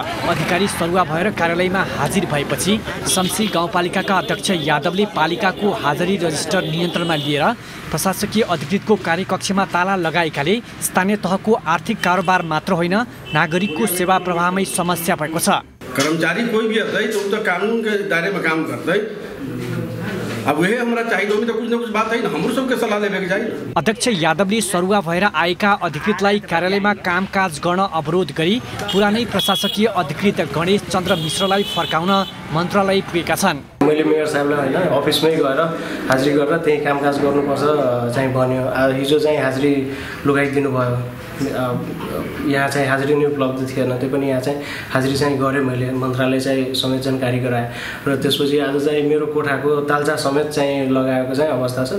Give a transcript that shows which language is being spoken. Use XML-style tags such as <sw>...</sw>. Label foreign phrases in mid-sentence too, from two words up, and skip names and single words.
<ne>अधिकारी सरुवा भएर कार्यालयमा हाजिर भएपछि शम्सी गाउँपालिकाका अध्यक्ष यादवले पालिकाको हाजरी रजिस्टर नियन्त्रणमा लिएर प्रशासकीय अधिकृतको कार्यकक्षमा ताला लगाएकाले स्थानीय तहको आर्थिक कारोबार मात्र होइन, नागरिकको सेवा प्रवाहमै समस्या भएको छ।</ne> <hi>कर्मचारी कोई भी आता है तो उसका कानून के दायरे में काम करता है। अब वही हमारा चाहिए तो कुछ न कुछ बात है ना, हम सबके सलाह लेके चाहिए।</hi> <ne>अध्यक्ष यादवले सरुवा भएर आएका अधिकृतलाई कार्यालयमा कामकाज गर्न अवरोध गरी पुरानै प्रशासकीय अधिकृत गणेश चन्द्र मिश्रलाई फर्काउन मन्त्रालय पुगेका छन्। मैले मेयर साहबलाई हैन अफिसमै गएर हाजिरी गरेर त्यही कामकाज गर्नुपर्छ चाहिँ भन्यो। हिजो चाहिँ हाजिरी लगाइदिनु भयो। यहाँ चाहिँ हाजिरी नै उपलब्ध थिएन, त्यो पनि यहाँ चाहिँ हाजिरी चाहिँ गरेँ मैले, मन्त्रालय चाहिँ समेत जानकारी गराएँ र त्यसपछि आज चाहिँ मेरो कोठाको तालचा समेत चाहिँ लगाएको चाहिँ अवस्था छ।</ne>